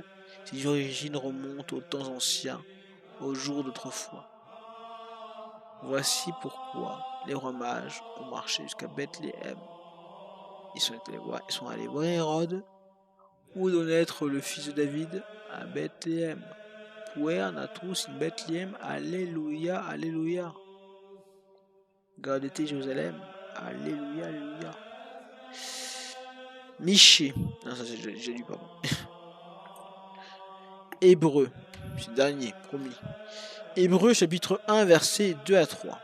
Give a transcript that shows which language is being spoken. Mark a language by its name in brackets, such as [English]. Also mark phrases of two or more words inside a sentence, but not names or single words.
[French] Ses origines remontent aux temps anciens, aux jours d'autrefois. Voici pourquoi les rois mages ont marché jusqu'à Bethléem. Ils sont allés voir Hérode, où doit naître le fils de David, à Bethléem. [Latin] Puer natus in Bethléem, Alléluia, Alléluia. Gardez Jérusalem, Alléluia, Alléluia. [French] Michée, non ça j'ai lu pardon. Hébreu, c'est le dernier, promis. Hébreu chapitre 1 versets 2 à 3.